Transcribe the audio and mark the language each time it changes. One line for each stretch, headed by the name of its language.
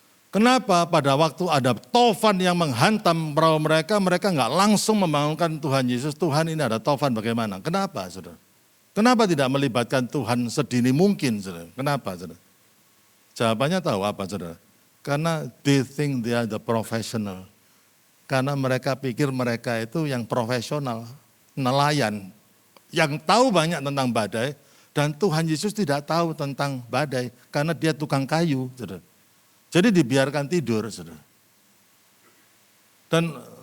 Indonesian: Kenapa pada waktu ada tofan yang menghantam perahu mereka nggak langsung membangunkan Tuhan Yesus, Tuhan ini ada tofan bagaimana? Kenapa saudara? Kenapa tidak melibatkan Tuhan sedini mungkin, saudara? Kenapa, saudara? Jawabannya tahu apa, saudara? Karena
English: they think they are the professional.
Indonesian: Karena mereka pikir mereka itu yang profesional, nelayan, yang tahu banyak tentang badai, dan Tuhan Yesus tidak tahu tentang badai, karena dia tukang kayu, saudara. Jadi dibiarkan tidur, saudara. Dan